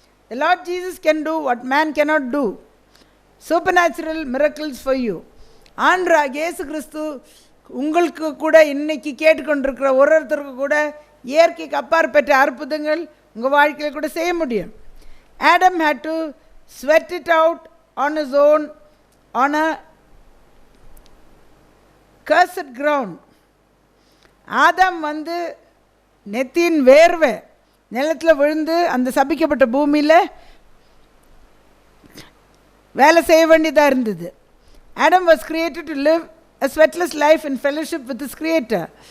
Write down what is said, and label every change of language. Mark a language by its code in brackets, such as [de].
[en] The Lord Jesus can do what man cannot do. Supernatural miracles for you. [ta] ஆண்டவராகிய இயேசு கிறிஸ்து உங்களுக்கு கூட இன்னைக்கு கேட்டுக்கொண்டிருக்கிற ஒருத்தருக்கு கூட இயற்கைக்கு அப்பாற்பட்ட அற்புதங்கள் உங்கள் வாழ்க்கையில் கூட செய்ய முடியும். [en] Adam had to sweat it out on his own on a cursed ground. [ta] ஆதாம் நெத்தியின் வேர்வை நிலத்தில் விழுந்து அந்த சபிக்கப்பட்ட பூமியில் வேலை செய்ய வேண்டியதாக இருந்தது. [en] Adam was created to live a sweatless life in fellowship with his creator.